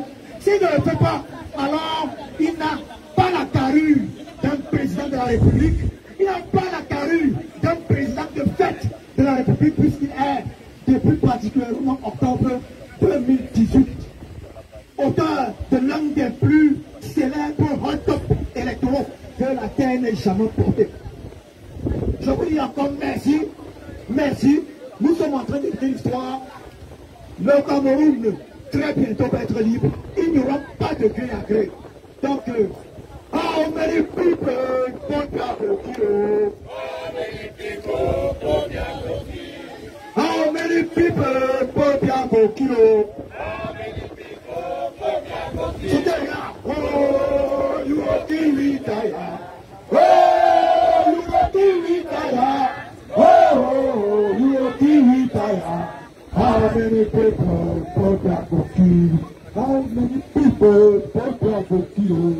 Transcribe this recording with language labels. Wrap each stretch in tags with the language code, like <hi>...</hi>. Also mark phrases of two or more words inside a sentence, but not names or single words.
<fr>S'il ne le fait pas, alors il n'a pas la carrure d'un président de la République, il n'a pas la carrure d'un président de fait de la République, puisqu'il est, depuis particulièrement octobre 2018, auteur de l'un des plus célèbres hold-up électoraux que la terre n'ait jamais porté. Je vous dis encore merci, merci. Nous sommes en train d'écrire l'histoire. Le Cameroun, très bientôt, va être libre. Il n'y aura pas de gré à gré. Donc,</fr> <en>how many people vote for you? How many people vote for you?</en> <fr>C'était là.</fr> <en>Oh, you are killing tired. Oh, you are killing tired. Oh, you are killing tired. How many people vote for you? How many people vote for you?</en>